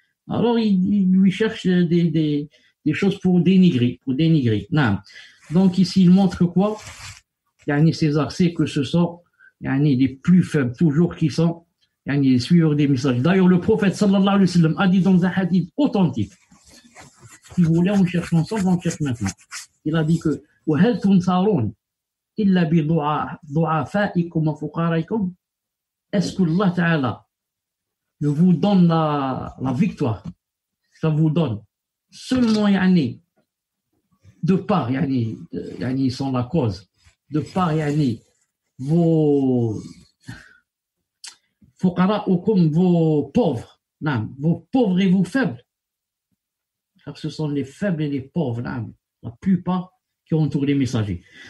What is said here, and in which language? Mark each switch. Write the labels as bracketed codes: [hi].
[fr] Alors, il lui cherche des choses pour dénigrer. Non. Donc, ici, il montre quoi? Ces accès que ce sont les plus faibles, toujours qui sont les suiveurs des messages. D'ailleurs, le prophète sallallahu alayhi wa sallam a dit dans un hadith authentique, si vous voulez, on cherche ensemble, on cherche maintenant. Il a dit que [ar] وَهَلْ تُنْصَرُونَ إِلَّا بِضُعَفَائِكُمْ وَفُقَرَائِكُمْ. [fr] Est-ce que Allah Ta'ala ne vous donne la victoire? Ça vous donne seulement de part, ils sont la cause, de part, vos fuqara'ukum, vos pauvres, vos pauvres et vos faibles, car ce sont les faibles et les pauvres, la plupart qui entourent les messagers.